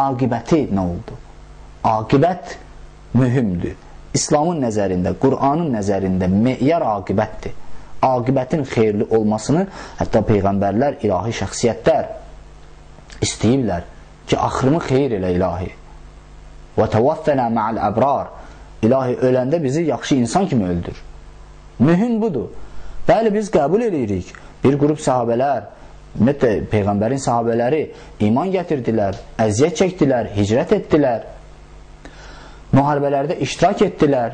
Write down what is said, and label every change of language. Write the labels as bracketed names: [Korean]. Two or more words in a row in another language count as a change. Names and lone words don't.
[Azerbaijani] Aqibəti nə oldu? Aqibət mühümdür. İslamın nəzərində, Qur'anın nəzərində meyar aqibətdir. Aqibətin xeyirli olmasını hətta Peyğəmbərlər, ilahi şəxsiyyətlər istəyirlər ki, axırımı xeyir elə ilahi. [Arabic] وَتَوَفَّنَا مَعَ الْأَبْرَارِ. [Azerbaijani] İlahi öləndə bizi yaxşı insan kimi öldür. Mühüm budur. Bəli, biz qəbul edirik. Bir qrup sahabələr, ümumiyyətlə Peyğəmbərin sahabələri iman gətirdilər, əziyyət çəkdilər, hicrət etdilər, müharibələrdə iştirak etdilər.